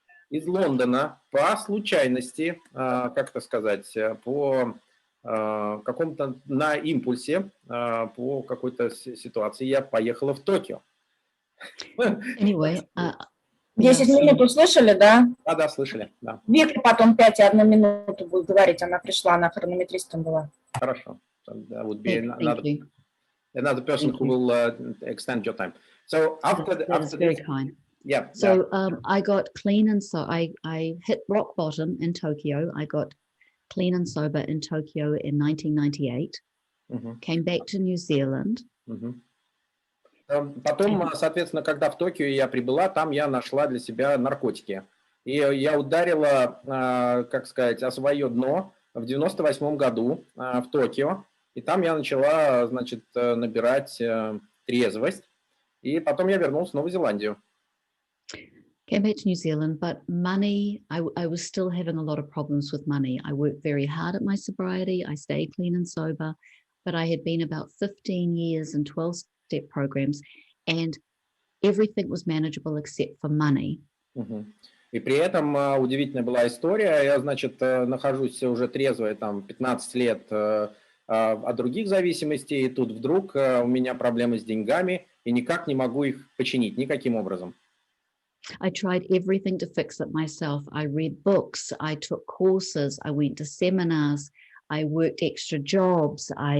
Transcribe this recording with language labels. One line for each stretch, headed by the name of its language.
Russian: Из Лондона по случайности, как это сказать, по какому-то на импульсе, по какой-то ситуации я поехала в Токио.
English: Anyway,
Russian: 10 минут услышали, да? Да, слышали, да. Вика потом 5 и 1 минуту будет говорить, она пришла, она хронометристом была. Хорошо.
English: That would be another person who will extend your time. So after this, very kind. Yeah. So I got clean and so I hit rock bottom in Tokyo. I got clean and sober in Tokyo in 1998. Came back to New Zealand.
Russian: Потом, соответственно, когда в Токио я прибыла, там я нашла для себя наркотики. И я ударила, как сказать, о свое дно в 98 году в Токио. И там я начала, значит, набирать трезвость. И потом я вернулся в Новую Зеландию.
English: Came back to New Zealand, but money, I was still having a lot of problems with money. I worked very hard at my sobriety. I stayed clean and sober, but I had been about 15 years in 12-step programs and everything was manageable except for money.
Russian: И при этом удивительная была история. Я, значит, нахожусь уже трезвой там 15 лет от других зависимостей, и тут вдруг у меня проблемы с деньгами, и никак не могу их починить никаким образом.
English: I tried everything to fix it myself. I read books, I took courses, I went to seminars, I worked extra jobs,